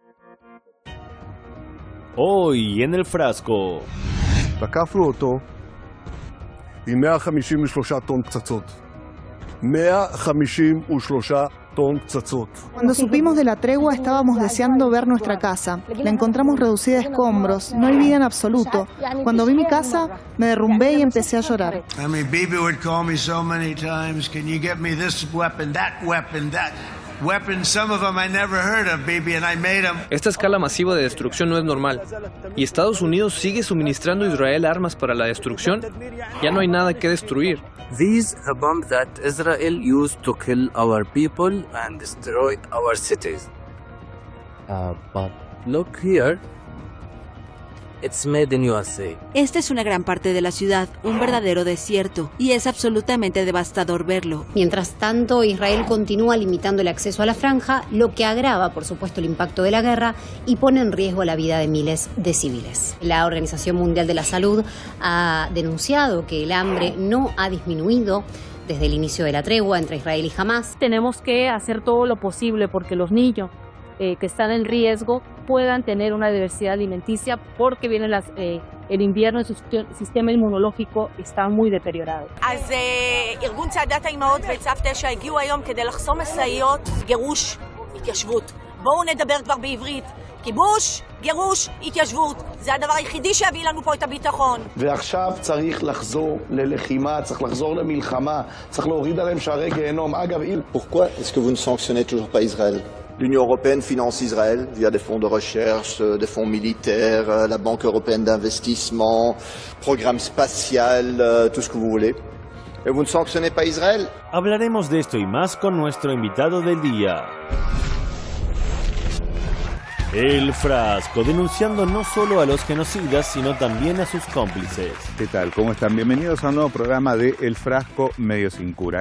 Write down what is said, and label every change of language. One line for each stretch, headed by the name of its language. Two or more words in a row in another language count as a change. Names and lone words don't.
Spanish: Hoy en el frasco.
Hebrew: תקפנו אותו עם 153 טון פצצות. 153 טון פצצות.
Spanish: Cuando supimos de la tregua estábamos deseando ver nuestra casa. La encontramos reducida a escombros, no hay vida en absoluto. Cuando vi mi casa, me derrumbé y empecé a llorar.
English: I mean, Bibi would call me so many times, can you get me this weapon, that weapon, some of them I never heard of, Bibi, and I made them.
Spanish: Esta escala masiva de destrucción no es normal. ¿Y Estados Unidos sigue suministrando a Israel armas para la destrucción? Ya no hay nada que destruir.
English: These are bombs that Israel used to kill our people and destroy our cities. But look here. It's made in USA.
Spanish: Esta es una gran parte de la ciudad, un verdadero desierto, y es absolutamente devastador verlo. Mientras tanto, Israel continúa limitando el acceso a la franja, lo que agrava, por supuesto, el impacto de la guerra y pone en riesgo la vida de miles de civiles. La Organización Mundial de la Salud ha denunciado que el hambre no ha disminuido desde el inicio de la tregua entre Israel y Hamás. Tenemos que hacer todo lo posible porque los niños que están en riesgo puedan tener una diversidad alimenticia porque viene el invierno y su sistema inmunológico está muy deteriorado.
Hebrew: אז ארגון צעדת האימהות וצו 9 הגיעו היום כדי לחסום משאיות גירוש התיישבות. בואו נדבר כבר בעברית. כיבוש, גירוש, התיישבות. זה הדבר היחידי שיביא לנו פה את הביטחון. ועכשיו צריך לחזור ללחימה, צריך לחזור למלחמה, צריך להוריד עליהם שערי גיהנום. אגב,
French: pourquoi est-ce que vous ne sanctionnez toujours pas Israël? L'Union européenne finance Israël via des fonds de recherche, des fonds militaires, la Banque européenne d'investissement, programme spatial, tout ce que vous voulez. Et vous ne sanctionnez pas Israël?
Spanish: Hablaremos de esto y más con nuestro invitado del día. El Frasco, denunciando no solo a los genocidas, sino también a sus cómplices. ¿Qué tal? ¿Cómo están? Bienvenidos a un nuevo programa de El Frasco Medio Sin Cura.